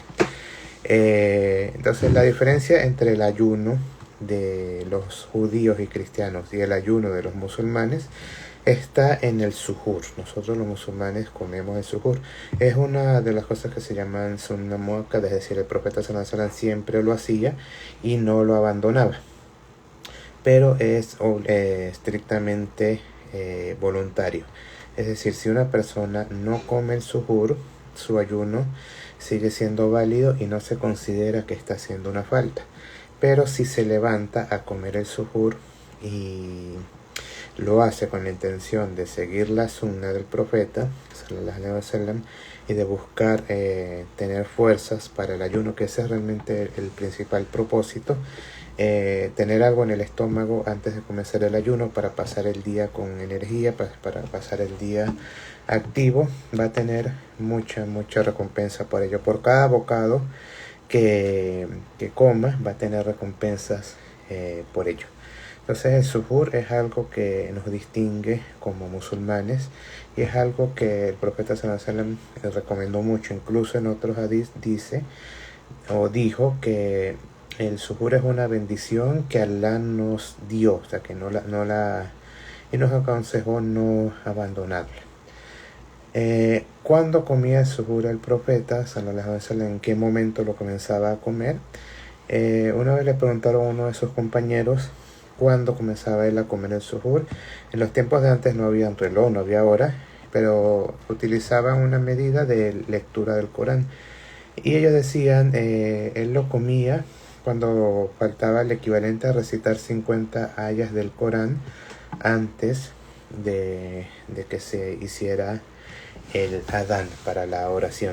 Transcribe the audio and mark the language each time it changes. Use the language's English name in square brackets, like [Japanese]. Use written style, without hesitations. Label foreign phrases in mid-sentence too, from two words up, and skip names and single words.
[Spanish] Entonces la diferencia entre el ayuno de los judíos y cristianos y el ayuno de los musulmanes está en el suhur. Nosotros los musulmanes comemos el suhur. Es una de las cosas que se llaman [Arabic] سنة مؤكدة, [Spanish] es decir, el profeta [Arabic] صلى الله عليه وسلم [Spanish] siempre lo hacía y no lo abandonaba, pero es estrictamente voluntario. Es decir, si una persona no come el suhur, su ayuno sigue siendo válido y no se considera que está haciendo una falta. Pero si se levanta a comer el suhur y lo hace con la intención de seguir la sunna del profeta [Arabic] صلى الله عليه وسلم [Spanish] y de buscar tener fuerzas para el ayuno, que ese es realmente el principal propósito, tener algo en el estómago antes de comenzar el ayuno para pasar el día con energía, para pasar el día activo, va a tener mucha recompensa por ello. Por cada bocado que coma va a tener recompensas por ello. Entonces el suhur es algo que nos distingue como musulmanes y es algo que el profeta [Arabic] صلى الله عليه وسلم [Spanish] recomendó mucho. Incluso en otros hadith dice o dijo que el suhur es una bendición que Allah nos dio, o sea que y nos aconsejó no abandonarla. Cuando comía el suhur el profeta, [Arabic] صلى الله عليه وسلم, [Spanish] en qué momento lo comenzaba a comer. Una vez le preguntaron a uno de sus compañeros cuándo comenzaba él a comer el suhur. En los tiempos de antes no había un reloj, no había hora, pero utilizaban una medida de lectura del Corán. Y ellos decían, él lo comía cuando faltaba el equivalente a recitar 50 ayas del Corán antes de que se hiciera el adán para la oración.